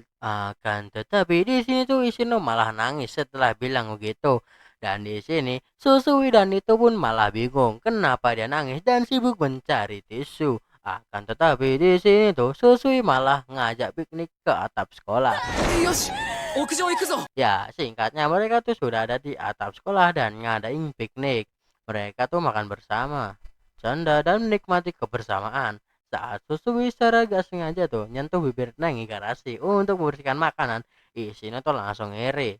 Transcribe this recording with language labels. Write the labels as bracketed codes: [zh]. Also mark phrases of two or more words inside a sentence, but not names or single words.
[id] Akan tetapi di sini tuh Ishino malah nangis setelah bilang begitu. Dan di sini Susui dan itu pun malah bingung kenapa dia nangis dan sibuk mencari tisu. Akan tetapi di sini tuh Susui malah ngajak piknik ke atap sekolah. [ja] よし、屋上行くぞ。 [id] Ya, singkatnya mereka tuh sudah ada di atap sekolah dan ngadain piknik. Mereka tuh makan bersama, canda dan menikmati kebersamaan. Saat Susui secara gak sengaja tuh nyentuh bibir Neng Igarashi untuk membersihkan makanan, Ishino tuh langsung ngiri.